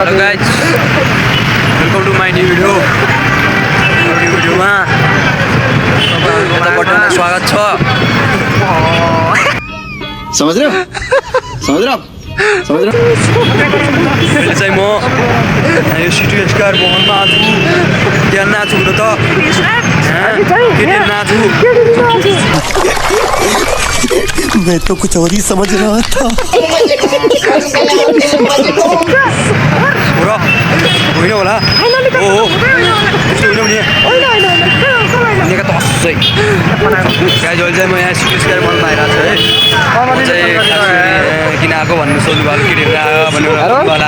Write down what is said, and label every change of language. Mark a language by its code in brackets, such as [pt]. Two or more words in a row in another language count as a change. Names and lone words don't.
[en] Hello guys, welcome to my new video. [ne] भिडियोमा तपाईँहरुको स्वागत छ। [hi] समझ रहे हो? [ne] अहिले चाहिँ म यो सिटी स्क्वायर भवनमा छु। त्यहाँ नाच्छु न त। के नाच्छु? [hi] मैं तो कुछ और ही समझ रहा था। [ne] होइन होला? हो हो। नेका तसै। गाइस अहिले चाहिँ म यहाँ सिटी स्क्वायर मलमा आइरहेको छु है। चाहिँ किन आएको भन्नु सोध्नु भयो के लिएर आयो भन्नु होला।